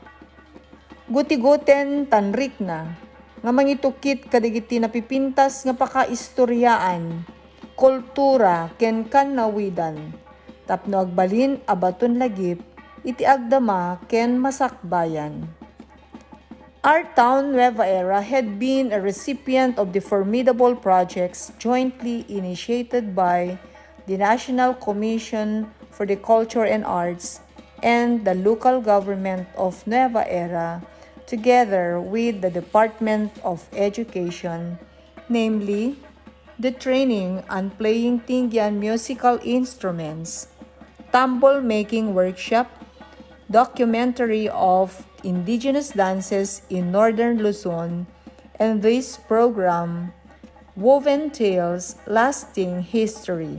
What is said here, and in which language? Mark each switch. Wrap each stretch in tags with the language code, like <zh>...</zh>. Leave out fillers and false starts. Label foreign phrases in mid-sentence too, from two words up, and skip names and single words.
<ilo>Guti-guten tanrik na, nga mangitukit kadigiti napipintas nga pakaistoryaan, kultura ken kannawidan, tapno agbalin abaton lagip, iti agdama ken masakbayan.</ilo> <en>Our town, Nueva Era, had been a recipient of the formidable projects jointly initiated by the National Commission for the Culture and Arts and the local government of Nueva Era, together with the Department of Education, namely, the training and playing Tingyan musical instruments, tumble making workshop, documentary of indigenous dances in Northern Luzon, and this program, Woven Tales, Lasting History.</en>